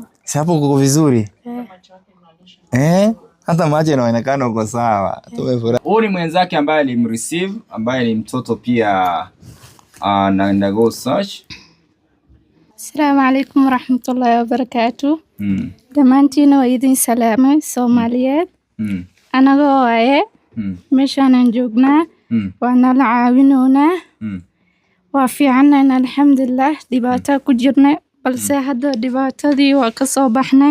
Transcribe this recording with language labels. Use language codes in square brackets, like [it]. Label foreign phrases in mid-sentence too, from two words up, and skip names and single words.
[sw] Si hapo uko vizuri? Hata macho inaonekana uko sawa. Tumefurahi. Huyu ni mwenzake ambaye alimreceive, ambaye ni mtoto pia na [en] undergo search. [ar] Assalamu alaikum warahmatullahi wabarakatuh. [so] Dhammaantiin waa idin salaamay Soomaaliyeed. Anagoo waaye meeshaan joognaa, waa nala caawinoonaa, waa fiicanayn alxamdulillah. Dhibaato ku jirnay balse hadda dhibaatadii waa ka soo baxnay.